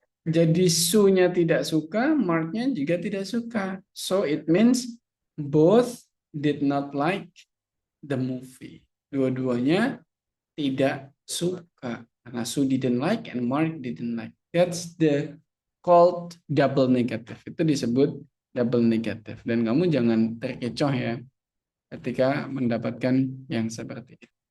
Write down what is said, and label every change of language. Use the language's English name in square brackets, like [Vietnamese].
[Indonesian] Jadi Sue-nya tidak suka, Mark-nya juga tidak suka. [English] So it means both did not like the movie. [Indonesian] Dua-duanya tidak suka. Karena [English] Sue didn't like and Mark didn't like. That's the called double negative. [Indonesian] Itu disebut double negative. Dan kamu jangan terkecoh ya ketika mendapatkan yang seperti itu.